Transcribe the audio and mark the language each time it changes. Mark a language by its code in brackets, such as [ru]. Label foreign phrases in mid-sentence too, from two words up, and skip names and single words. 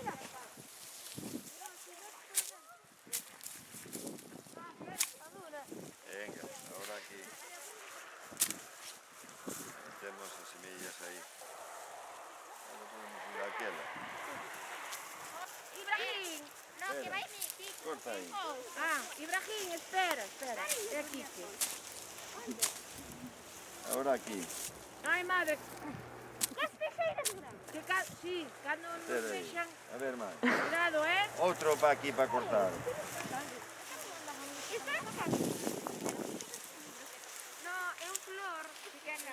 [es] Venga, ahora aquí. Metemos las semillas ahí. Ahora podemos ir a aquella. Ibrahim. No, Espera. [gl] que vai Quique. [es] Corta ahí. Ibrahim, [gl] espera. É Quique. [es] Ahora aquí. Ai, madre. Que sí, [gl] cando nos Espera aí. fechan. A ver máis. Cuidado, Outro para aquí para cortar. No, é un flor. Pequena.